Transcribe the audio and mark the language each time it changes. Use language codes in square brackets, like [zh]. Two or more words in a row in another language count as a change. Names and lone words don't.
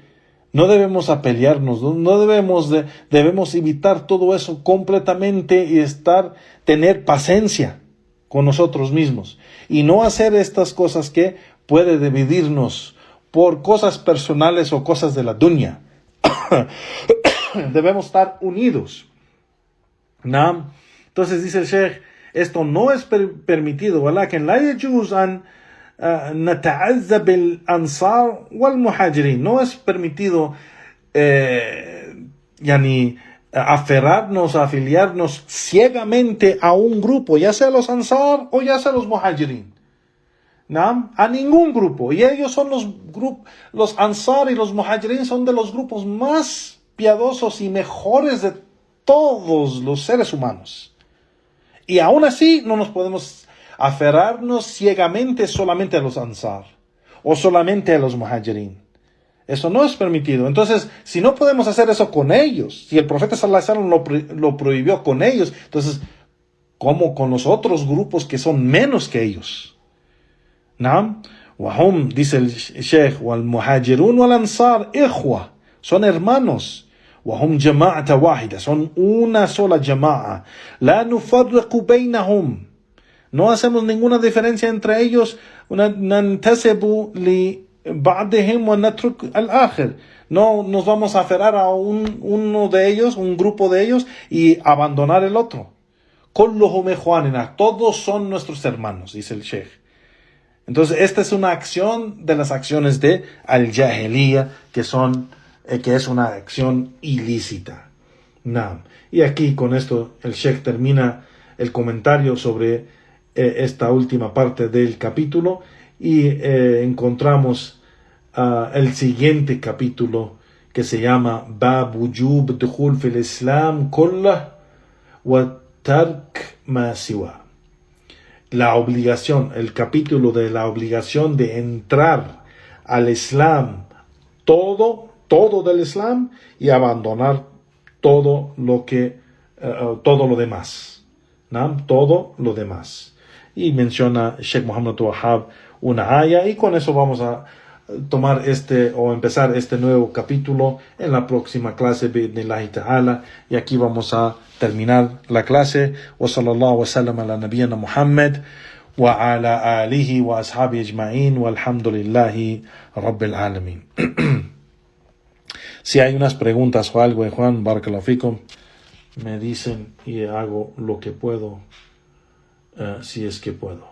[es] No debemos pelearnos, debemos evitar todo eso completamente y tener paciencia con nosotros mismos. Y no hacer estas cosas que puede dividirnos por cosas personales o cosas de la dunya. Debemos estar unidos. ¿No? Entonces dice el Sheikh, esto no es permitido. [ar] ولكن لا يجوز أن نتعزى بالأنصار والمهاجرين. [es] No es permitido aferrarnos, afiliarnos ciegamente a un grupo, ya sea los Ansar o ya sea los Muhajirin. ¿No? A ningún grupo. Y ellos son los Ansar y los Muhajirin son de los grupos más piadosos y mejores de todos los seres humanos. Y aún así no nos podemos aferrarnos ciegamente solamente a los Ansar o solamente a los Muhajirin. Eso no es permitido. Entonces, si no podemos hacer eso con ellos, si el profeta [ar] صلى الله عليه وسلم [es] lo prohibió con ellos, entonces, ¿cómo con los otros grupos que son menos que ellos? [ar] ¿No? Wahum, [es] dice el Sheikh, [ar] والمهاجرون والأنصار إخوة, [es] son hermanos. [ar] وهم جماعة واحدة, [es] son una sola jama'a. [ar] لا نفرق بينهم, [es] no hacemos ninguna diferencia entre ellos. [ar] ننتسب لبعضهم ونترك الآخر, [es] no nos vamos a aferrar a uno de ellos, un grupo de ellos, y abandonar el otro. [ar] كلهم إخواننا, [es] todos son nuestros hermanos, dice el Sheikh. Entonces esta es una acción de las acciones de al-Jahiliya, que es una acción ilícita. Naam. Y aquí con esto el Sheikh termina el comentario sobre esta última parte del capítulo y encontramos el siguiente capítulo que se llama Bab Wujub Dukhul fil Islam Kullah wa Tark ma siwa. La obligación, el capítulo de la obligación de entrar al Islam todo del Islam y abandonar todo lo demás. ¿No? Todo lo demás. Y menciona Sheikh Muhammad Wahhab una aya, y con eso vamos a tomar empezar este nuevo capítulo en la próxima clase [ar] بإذن الله تعالى, [es] y aquí vamos a terminar la clase. [ar] وصلى الله وسلم على نبينا محمد وعلى آله وأصحابه أجمعين والحمد لله رب العالمين. [es] Si hay unas preguntas o algo, Juan, [ar] بارك الله فيكم, [es] me dicen y hago lo que puedo, si es que puedo.